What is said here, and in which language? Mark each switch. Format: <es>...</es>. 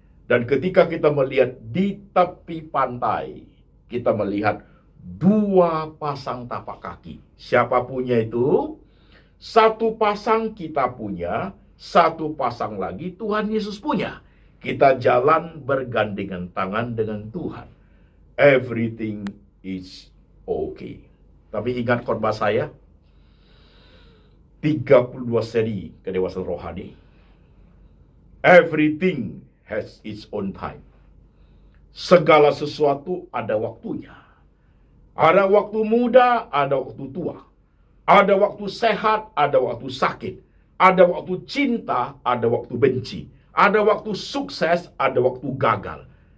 <id>Dan ketika kita melihat di tepi pantai, kita melihat 2 pasang tapak kaki. Siapa punya itu? 1 pasang kita punya, 1 pasang lagi Tuhan Yesus punya. Kita jalan bergandengan tangan dengan Tuhan.</id> <en>Everything is okay.</en> <id>Tapi ingat khotbah saya, 32 seri kedewasaan rohani.</id> <en>Everything has its own time.</en> <id>Segala sesuatu ada waktunya. Ada waktu muda, ada waktu tua. Ada waktu sehat, ada waktu sakit. Ada waktu cinta, ada waktu benci. Ada waktu sukses, ada waktu gagal.</id>